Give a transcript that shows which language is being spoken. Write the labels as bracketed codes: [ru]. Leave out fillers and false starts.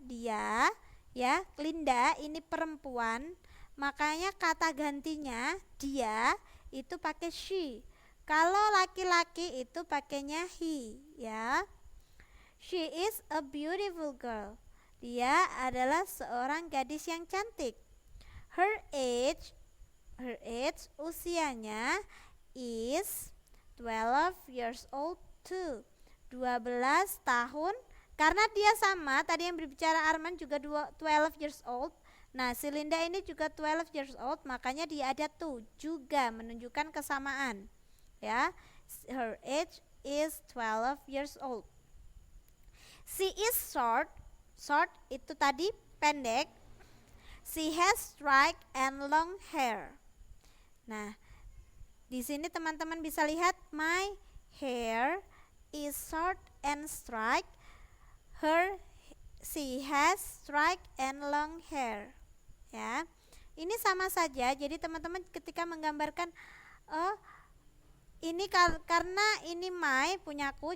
[id] Dia, ya, Linda ini perempuan, makanya kata gantinya dia itu pakai she. Kalau laki-laki itu pakainya he, ya. [en] She is a beautiful girl. [id] Dia adalah seorang gadis yang cantik. [en] Her age usianya is 12 years old too. [id] 12 tahun. Karena dia sama, tadi yang berbicara Arman juga [en] 12 years old. [id] Nah, si Linda ini juga [en] 12 years old, [id] makanya dia ada tuh juga menunjukkan kesamaan. [en] Ya, her age is 12 years old. She is short. [id] Short itu tadi pendek. [en] She has straight and long hair. [id] Nah, di sini teman-teman bisa lihat [en] my hair is short and straight. She has straight and long hair. [id] Ya, ini sama saja. Jadi teman-teman ketika menggambarkan, ini karena ini my punyaku.